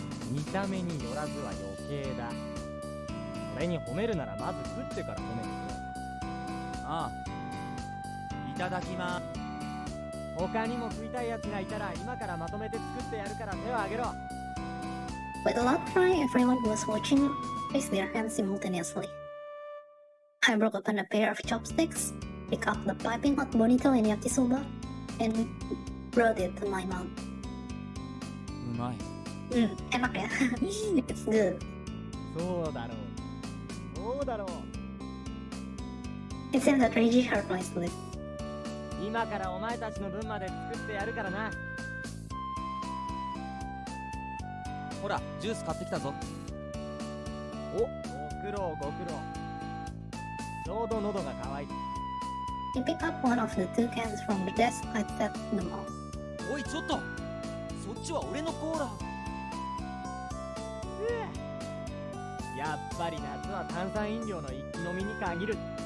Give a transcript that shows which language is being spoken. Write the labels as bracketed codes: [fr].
[ja] 見た目によらずは余計だ。俺に褒めるならまず食ってから褒めてくれ。ああ、いただきまーす。他にも食いたいやつがいたら今からまとめて作ってやるから手を挙げろ。 [en] With a loud cry, everyone who was watching raised their hands simultaneously. I broke open a pair of chopsticks, picked up the piping hot bonito and yakisoba, and brought it to my mouth. [ja] うまい。 [id] Enak ya. [en] It's good. [ja] そうだろう。そうだろう。 [en] It seems that Reiji heard my slip. [ja] 今からお前たちの分まで作ってやるからな。ほらジュース買ってきたぞ。お、ご苦労ご苦労。ちょうど喉が渇いて。 [en] He picked up one of the 2 cans from the desk and set them off. [ja] おいちょっと、そっちは俺のコーラ。やっぱり夏は炭酸飲料の一気飲みに限る。